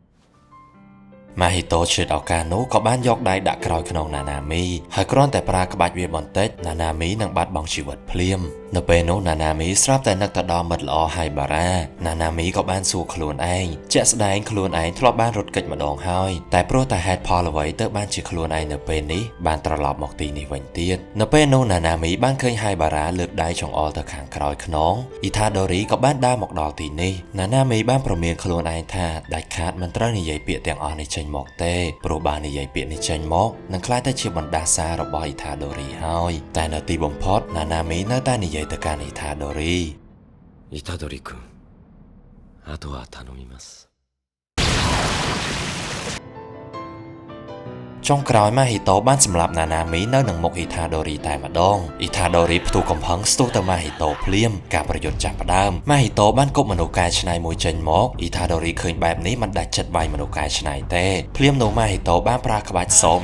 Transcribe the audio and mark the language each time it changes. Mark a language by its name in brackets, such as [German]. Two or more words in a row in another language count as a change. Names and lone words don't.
[Khmer] Mahito ឈឺឱកាសនោះក៏បានយកដៃដាក់ក្រោយខ្នង Nanami ហើយគ្រាន់តែប្រើក្បាច់វាបន្តិច Nanami នឹងបាត់បង់ជីវិតភ្លាមនៅពេលនោះ Nanami ស្រាប់តែនឹកទៅ ដល់មិត្តល្អ Haibara Nanami ក៏បានសួរខ្លួនឯងជាក់ស្ដែងខ្លួនឯងធ្លាប់បានរត់គេចម្ដងហើយតែព្រោះតែហេតុផលអ្វីទៅបានជាខ្លួនឯងនៅពេលនេះបានត្រឡប់មកទីនេះវិញទៀតនៅពេលនោះ Nanami បានឃើញ Haibara លើកដៃចង្អុលទៅខាងក្រោយខ្នង Itadori ក៏បានដើរមកដល់ទីនេះ Nanami បានប្រមានខ្លួនឯងថាដាច់ខាតមិនត្រូវនិយាយពាក្យទាំងអស់នេះចេញមកទេព្រោះបាននិយាយពាក្យនេះចេញមកនឹងក្លាយទៅជាបណ្ដាសារបស់ Itadori ហើយតែនៅទីបំផុត Nanami នៅតែនិយាយទៅកាន់ Itadori [Japanese] 君あとは頼みます [Khmer] ចុងក្រោយ Mahito បានសម្លាប់ Nanami នៅនឹងមុខ Itadori តែម្ដង Itadori ផ្ទុះកំហឹងស្ទុះទៅ Mahito ភ្លាមការប្រយុទ្ធចាប់ផ្ដើម Mahito បានគប់មនុស្សកែច្នៃមួយចេញមក Itadori ឃើញបែបនេះមិនដាច់ចិត្តវាយមនុស្សកែច្នៃទេភ្លាមនោះ Mahito បានប្រើក្បាច់ Soul